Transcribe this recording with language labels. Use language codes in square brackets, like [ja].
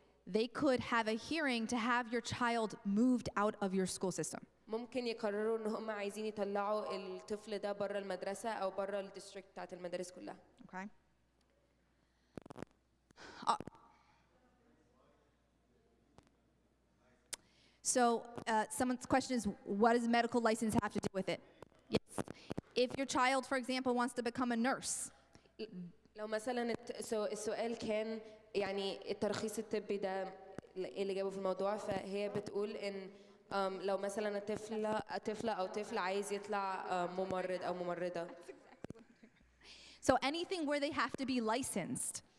[en] They could have a hearing to have your child moved out of your school system. [ar] ممكن يقرروا إن هم عايزين يطلعوا الطفل ده بره المدرسة أو بره الديستريكت بتاعت المدارس كلها. [en] Okay. So someone's question is, what does a medical license have to do with it? Yes. If your child, for example, wants to become a nurse. [ar] لو مثلا السؤال كان يعني الترخيص الطبي ده اللي جابه في الموضوع فهي بتقول إن لو مثلا طفلة أو طفل عايز يطلع ممرض أو ممرضة. [en] So anything where they have to be licensed.